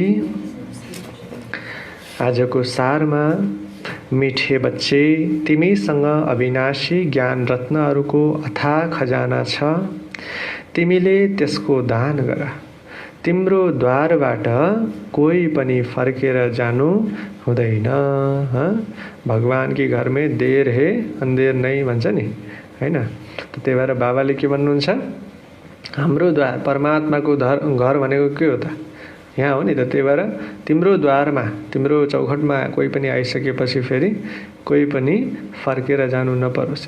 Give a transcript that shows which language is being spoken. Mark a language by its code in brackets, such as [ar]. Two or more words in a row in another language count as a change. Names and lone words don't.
[ne] आजको सारमा, [hi] मिठे बच्चे, [ne] तिमीसँग अविनाशी ज्ञान रत्नहरूको अथाह खजाना छ। तिमीले त्यसको दान गर। तिम्रो द्वारबाट कोही पनि फर्केर जानु हुँदैन। [hi] भगवान की घर में देर है अंधेर नहीं [ne] भन्छ नि हैन। त्यही भएर बाबाले के भन्नुहुन्छ? हाम्रो द्वार, परमात्माको घर भनेको के हो त? यहाँ हो नि त। त्यही भएर तिम्रो द्वारमा, तिम्रो चौखटमा कोही पनि आइसकेपछि फेरि कोही पनि फर्केर जानु नपरोस्।